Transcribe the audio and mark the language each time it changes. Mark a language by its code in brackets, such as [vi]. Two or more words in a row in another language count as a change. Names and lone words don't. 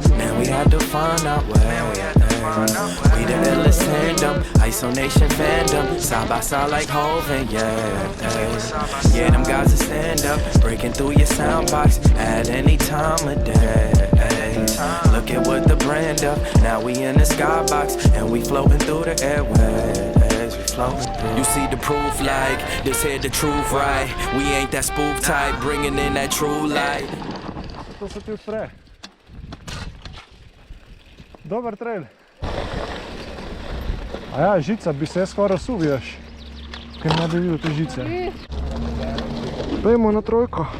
[en] Man, we had to find out where we the illest tandem, isolation fandom, side by side like Hov and yeah, them guys will stand up, breaking through your sound box at any time of day. Look at what the brand of, now we in the skybox and we floating through the airwaves. You see the proof like, this here the truth right. We ain't that spoof type, bringing in that true light. [sl] To se ti odpre. Dober trail. A ja, žica, bi se skoraj suvijaš. Ker ne bi videl te žice. Pojmo na trojko.